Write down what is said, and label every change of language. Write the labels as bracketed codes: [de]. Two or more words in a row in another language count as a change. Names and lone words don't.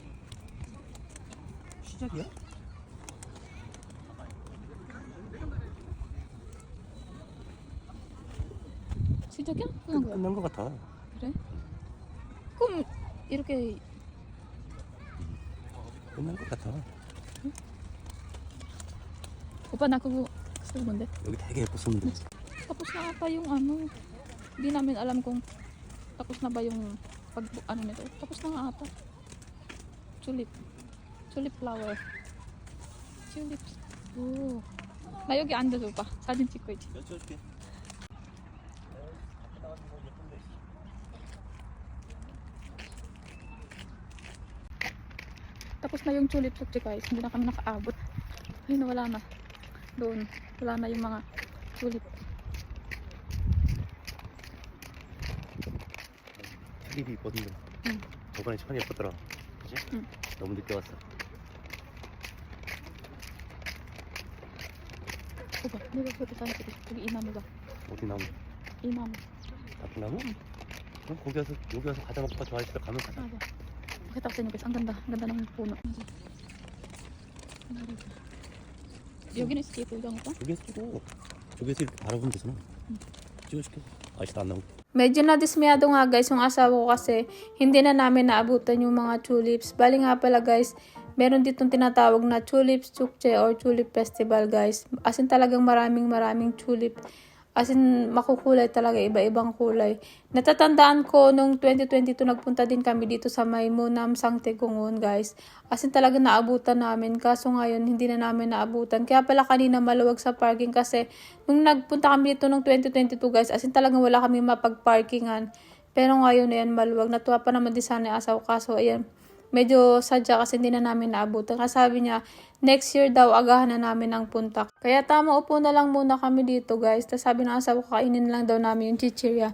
[ko] 시작이야? 시작이야? 끝난 거야? 끝난 것 같아. 그래? 그럼 이렇게 끝난 것 같아. [tl] opa na ako gusto mo [ko] 여기 되게 예뻤었는데. [tl] tapos na ata yung ano hindi namin alam kung tapos na ba yung pag ano nito tapos na nga ata [en] tulip flower tulips [ko] 오 나 여기 앉아줘 봐 사진 찍고 있지 몇 찍어줄게. [tl] tapos na yung tulip [en] look guys [tl] hindi na kami nakaabot ayun wala na doon wala na yung mga tulip [ko] tul립이 이뻤는데. 응. 저번에 참 예뻤더라. 그치? 응. 너무 늦게 왔어. [tl] opa [ko] 내가 그렇게 사진 찍고 저기 이 나무가 어디 나무? 이 나무 나쁜 나무? 응. 그럼 여기 와서 과자 먹고 좋아할 때 가면 가자. [tl] 맞아 pakita ko sa inyo guys ang ganda ng puno [ko] 여기는 스티브 이런 거 여기에서 찍고 저기에서 이렇게 바라보면 되잖아. 찍어줄게. 아직도 안 나오고. [tl] Medyo nadismayado nga guys yung asawa ko kasi hindi na namin naabutan yung mga tulips. Bali nga pala guys, meron ditong tinatawag na tulips chukche or [en] tulip festival [tl] guys. [en] As in [tl] talagang maraming tulip. [en] As in [tl] makukulay talaga, iba-ibang kulay. Natatandaan ko nung 2022 nagpunta din kami dito sa may Munam Sangtegungon guys. [en] As in [tl] talaga naabutan namin. Kaso ngayon hindi na namin naabutan. Kaya pala kanina maluwag sa parking kasi nung nagpunta kami dito nung 2022 guys, [en] as in [tl] talagang wala kami mapag-parkingan. Pero ngayon ayan maluwag. Natuwa pa naman din sana yung asawa kaso ayan. Medyo sadya kasi hindi na namin naabutan. Kasi sabi niya, [en] next year [tl] daw agahan na namin ang punta. Kaya tama, upo na lang muna kami dito guys. Tapos sabi ng asawa ko, kainin lang daw namin yung chichirya.